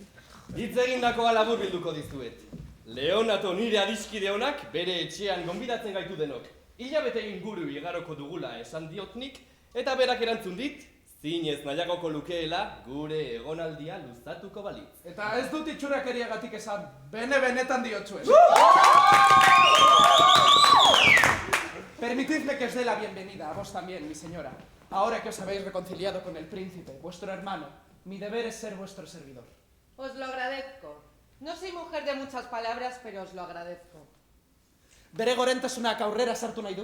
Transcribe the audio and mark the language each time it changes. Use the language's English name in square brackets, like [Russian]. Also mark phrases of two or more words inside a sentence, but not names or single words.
[Basque] Hitz egindakoa labur bilduko dizuet. Leonato nire adiskide honak bere etxean gonbidatzen gaitu denok. Hilabete inguru igaroko dugula esan diotnik, eta berak erantzun dit, zinez nahiagoko lukeela gure egonaldia luzatuko balitz. Eta ez dut itxurakeriagatik esan, benetan diotsuen. [Spanish] Permitidme que os dé la bienvenida, a vos también, mi señora. Ahora que os habéis reconciliado con el príncipe, vuestro hermano, mi deber es ser vuestro servidor. Os lo agradezco. No soy mujer de muchas palabras, pero os lo agradezco. [Basque] Bere gorentasunak aurrera sartu nahi du?